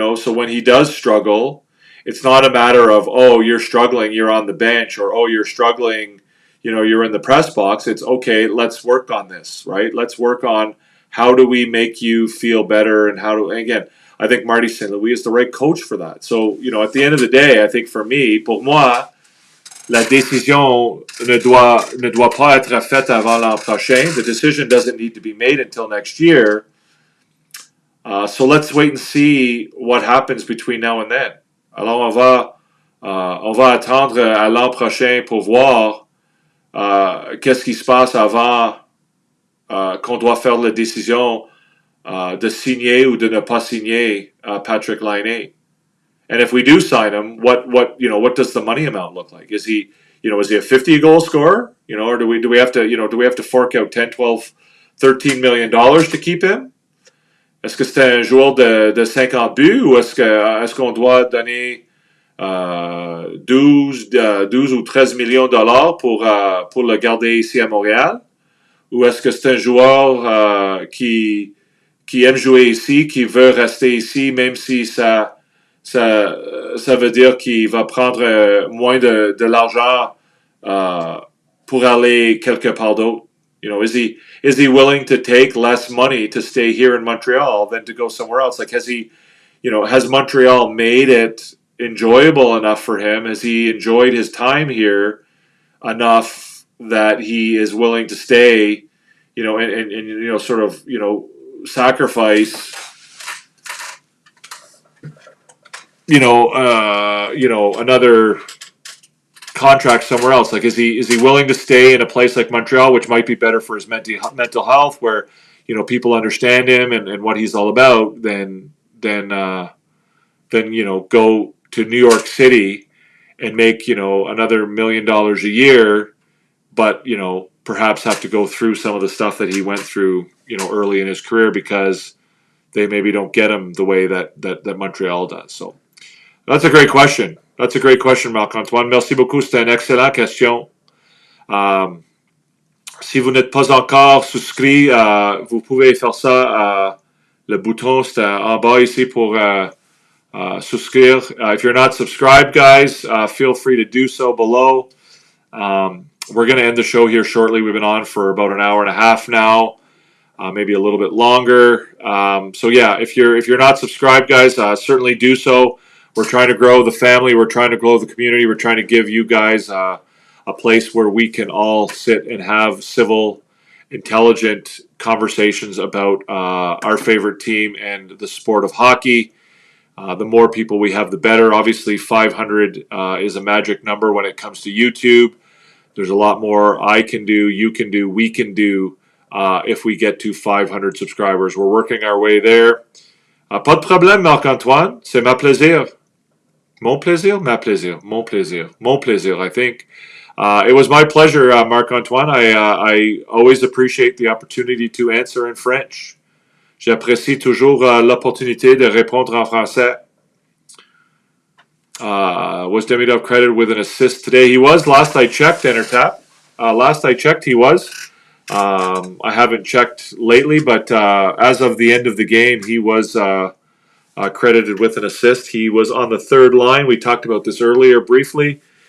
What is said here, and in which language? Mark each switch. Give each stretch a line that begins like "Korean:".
English: So when he does struggle, it's not a matter of, oh, you're struggling, you're on the bench, or oh, you're struggling, you're in the press box. It's okay, let's work on this, right? Let's work on how do we make you feel better, and again, I think Marty St. Louis is the right coach for that. So, at the end of the day, I think for
French: moi, la décision ne doit pas être faite avant l'an prochain.
English: The decision doesn't need to be made until next year. So let's wait and see what happens between now and then.
French: Alors, on va attendre à l'an prochain pour voir qu'est-ce qui se passe avant qu'on doit faire la décision de signer ou de ne pas signer Patrick Laine.
English: And if we do sign him, what does the money amount look like? Is he a 50-goal scorer? Or do we have to fork out 10, 12, 13 million dollars to keep him?
French: Est-ce que c'est un joueur de 50 buts ou est-ce qu'on doit donner 12 ou 13 millions de dollars pour le garder ici à Montréal? Ou est-ce que c'est un joueur qui aime jouer ici, qui veut rester ici, même si ça veut dire qu'il va prendre moins de l'argent pour aller quelque part d'autre?
English: Is he willing to take less money to stay here in Montreal than to go somewhere else? Like, has Montreal made it enjoyable enough for him? Has he enjoyed his time here enough that he is willing to stay, and sort of, sacrifice, another contract somewhere else? Like, is he willing to stay in a place like Montreal, which might be better for his mental health, where people understand him and what he's all about, than go to New York City and make another $1 million a year, but perhaps have to go through some of the stuff that he went through early in his career because they maybe don't get him the way that Montreal does. So that's a great question. That's a great question, Marc-Antoine.
French: Merci beaucoup. C'est une excellente question. Si vous n'êtes pas encore souscrit, vous pouvez faire ça. Le bouton, c'est en bas ici pour souscrire.
English: If you're not subscribed, guys, feel free to do so below. We're going to end the show here shortly. We've been on for about an hour and a half now, maybe a little bit longer. So yeah, if you're not subscribed, guys, certainly do so. We're trying to grow the family. We're trying to grow the community. We're trying to give you guys a place where we can all sit and have civil, intelligent conversations about our favorite team and the sport of hockey. The more people we have, the better. Obviously, 500 is a magic number when it comes to YouTube. There's a lot more I can do, you can do, we can do if we get to 500 subscribers. We're working our way there.
French: Pas de problème, Marc-Antoine. C'est ma plaisir. Mon plaisir? Ma plaisir. Mon plaisir. Mon plaisir,
English: I think. It was my pleasure, Marc-Antoine. I always appreciate the opportunity to answer in French.
French: J'apprécie toujours l'opportunité de répondre en français.
English: Was Demidov credited with an assist today? He was. Last I checked, Entertap. Last I checked, he was. I haven't checked lately, but as of the end of the game, he was credited with an assist. He was on the third line. We talked about this earlier briefly.